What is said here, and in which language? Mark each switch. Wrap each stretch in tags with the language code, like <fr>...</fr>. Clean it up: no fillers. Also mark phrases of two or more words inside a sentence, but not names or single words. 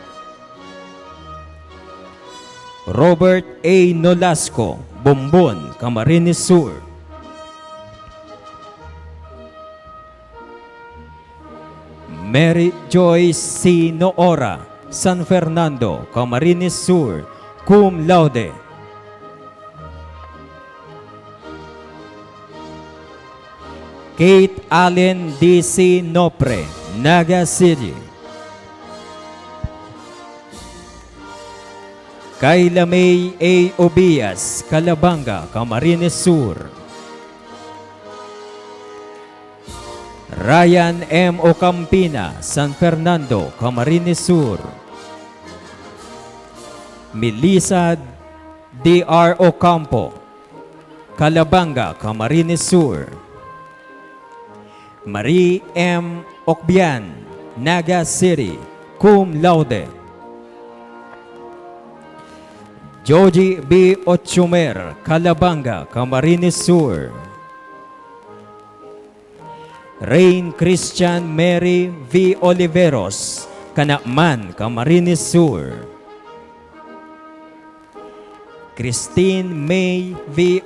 <en>Robert A. Nolasco, Bombon, Camarines Sur. Mary Joyce C. Noora, San Fernando, Camarines Sur,</en> <la>cum laude.</la> <en>Kate Allen D.C. Nopre, Naga City. Kayla May A. Obias, Calabanga, Camarines Sur. Ryan M. Ocampina, San Fernando, Camarines Sur. Melissa D.R. Ocampo, Calabanga, Camarines Sur. Marie M. Ocbian, Naga City,</en> <la>cum laude.</la> <en>Joji B. Ochumer, Calabanga, Camarines Sur. Rain Christian Mary V. Oliveros, Canakman, Camarines Sur. Christine May V.</en>